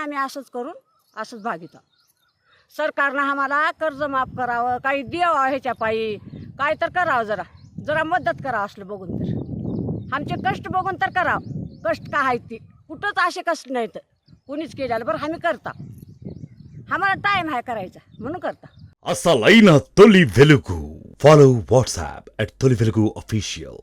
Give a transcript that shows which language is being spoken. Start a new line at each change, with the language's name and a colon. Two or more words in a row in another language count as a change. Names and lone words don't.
Marathi: आम्ही असंच करून असंच भागीत आहोत. सरकारनं आम्हाला कर्ज माफ करावं, काही द्यावं ह्याच्या पायी, काय तर करावं. जरा जरा मदत करावं असलं बघून तर. आमचे कष्ट बघून तर करावं. कष्ट का आहेत ती कुठंच असे कष्ट नाहीत कुणीच केलेलं. बरं आम्ही करता, आम्हाला टाईम आहे करायचा म्हणून करता.
Telugu: అసలైన తొలి వెలుగు.
English: Follow WhatsApp
Telugu: @తొలి వెలుగు official.